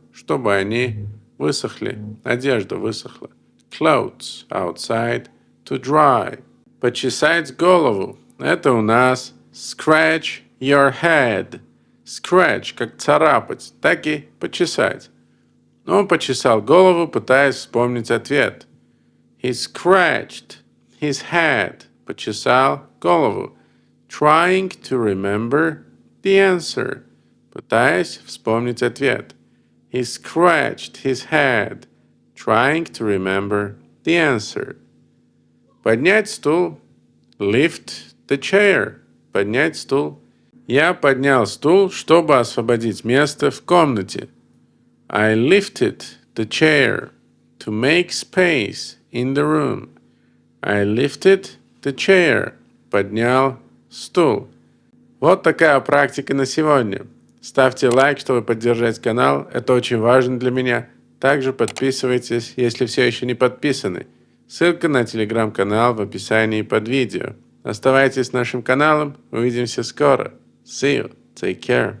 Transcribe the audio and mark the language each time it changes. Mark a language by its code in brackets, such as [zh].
[ru] Чтобы они высохли. Одежда высохла. [en] Clothes. Outside. To dry. [ru] Почесать голову. Это у нас [en] scratch your head. [ru] Scratch, как царапать, так и почесать. Он почесал голову, пытаясь вспомнить ответ. [en] He scratched his head. [ru] Почесал голову. [en] Trying to remember the answer. [ru] Пытаясь вспомнить ответ. [en] He scratched his head. Trying to remember the answer. [ru] Поднять стул. [en] Lift the chair. [ru] Поднять стул. Я поднял стул, чтобы освободить место в комнате. [en] I lifted the chair to make space in the room. I lifted the chair. [ru] Поднял стул. Вот такая практика на сегодня. Ставьте лайк, чтобы поддержать канал. Это очень важно для меня. Также подписывайтесь, если все еще не подписаны. Ссылка на телеграм-канал в описании под видео. Оставайтесь с нашим каналом. Увидимся скоро. [en] See you. Take care.